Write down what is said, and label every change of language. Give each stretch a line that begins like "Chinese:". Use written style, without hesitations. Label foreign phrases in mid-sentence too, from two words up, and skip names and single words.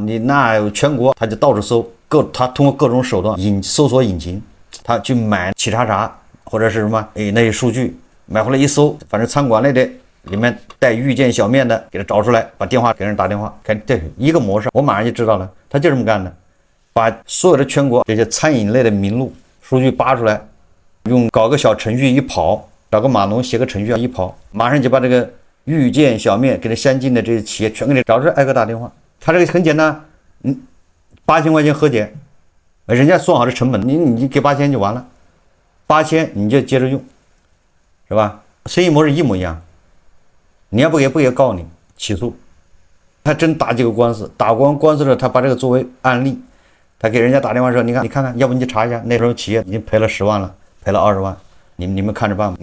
Chinese: 你那全國他就到處搜，他通過各種手段搜索引擎，他去買企查查或者是什麼那些數据，買回來一搜，反正餐館類的裡面帶遇見小面的，給他找出來，把電話給人打電話，看这一個模式，我馬上就知道了，他就這麼幹的，把所有的全國這些餐飲類的名錄數據扒出來，搞個小程序一跑，找個碼農寫個程序一跑，馬上就把這個遇見小面跟他相近的這些企業全給你找出來，挨個打電話。他這個很簡單，8000 塊錢和解，人家算好的成本，你給8000就完了，8000你就接着用，是吧？生意模式一模一樣，你要不也告你起訴，他真打幾個官司，打完官司的他把這個作為案例，他給人家打電話說，你看，要不你就查一下，那時候企業已經賠了10萬了，賠了20萬，你們看着辦吧。